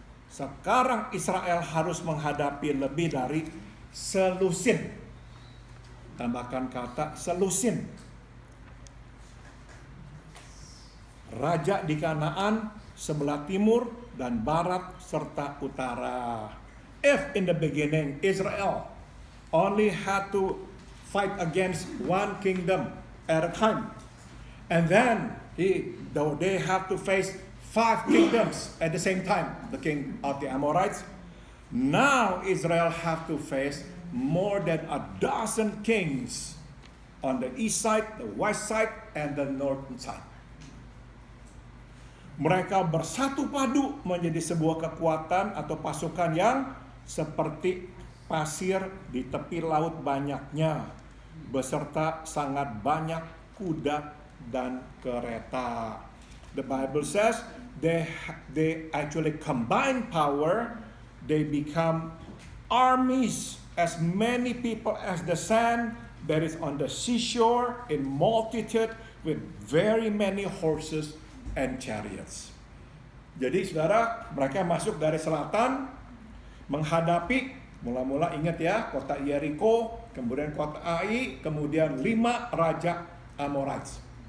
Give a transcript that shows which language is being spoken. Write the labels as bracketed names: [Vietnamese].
[Indonesian] Sekarang Israel harus menghadapi lebih dari selusin. Tambahkan kata selusin. Raja di Kanaan, sebelah timur dan barat serta utara. [English] If in the beginning Israel only had to fight against one kingdom at a time, and then they have to face 5 kingdoms at the same time, the king of the Amorites. Now Israel have to face more than a dozen kings on the east side, the west side, and the northern side. [Indonesian] Mereka bersatu padu menjadi sebuah kekuatan atau pasukan yang seperti pasir di tepi laut banyaknya, beserta sangat banyak kuda dan kereta. [English] The Bible says they actually combine power, they become armies, as many people as the sand that is on the seashore, in multitude, with very many horses and chariots. [Indonesian] Jadi saudara, mereka masuk dari selatan menghadapi, mula-mula ingat ya, kota Jericho, kemudian kota Ai, kemudian 5 raja Amorites.